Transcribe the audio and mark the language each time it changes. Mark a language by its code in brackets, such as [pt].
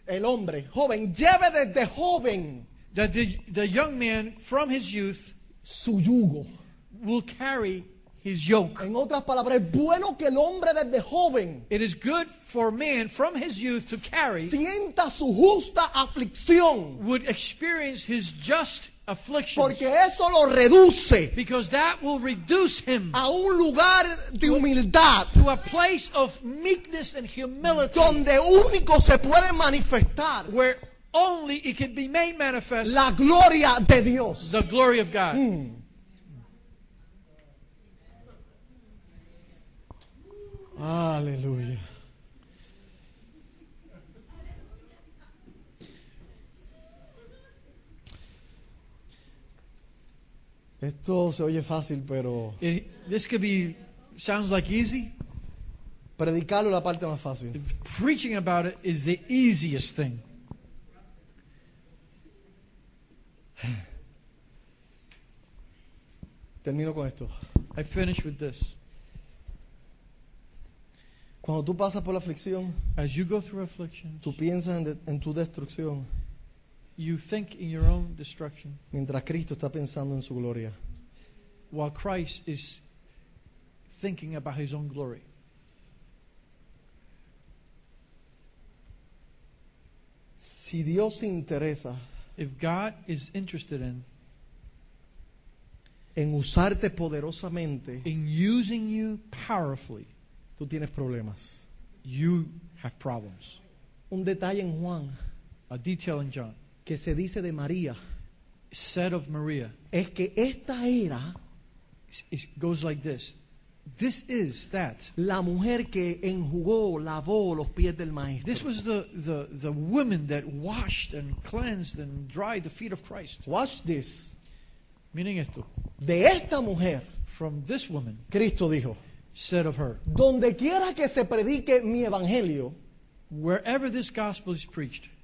[es] el hombre joven, lleve desde joven [en] that the young man from his youth [es] su yugo. [en] will carry his yoke. [es] En otras palabras, es bueno que el hombre desde joven [en] It is good for man from his youth to carry, [es] sienta su justa aflicción, [en] would experience his just affliction, [es] porque eso lo reduce [en] because that will reduce him [es] a un lugar de humildad [en] to a place of meekness and humility, [es] donde único se puede manifestar [en] where only it can be made manifest [es] la gloria de Dios. [en] the glory of God. [es] Aleluya. Esto se oye fácil, pero [en] This sounds like easy. [es] predicarlo es la parte más fácil. [en] Preaching about it is the easiest thing. [es] Termino con esto. [en] I finish with this. [es] Cuando tú pasas por la aflicción, [en] As you go through affliction, [es] tú piensas en tu destrucción, [en] you think in your own destruction, [es] mientras Cristo está pensando en su gloria. [en] while Christ is thinking about his own glory. [es] Si Dios se interesa [en] If God is interested [es] en usarte poderosamente, [en] in using you powerfully, [es] tú tienes problemas. [en] you have problems. [es] Un detalle en Juan [en] A detail in John [es] que se dice de María [en] said of Maria, [es] es que esta era [en] it goes like this. This is that. [es] la mujer que enjugó, lavó los pies del maestro. [en] This was the woman that washed and cleansed and dried the feet of Christ. Watch this. Meaning esto. [es] De esta mujer, [en] From this woman [es] Cristo dijo, [en] said of her, [es] donde quiera que se predique mi evangelio, [en] wherever this gospel is preached,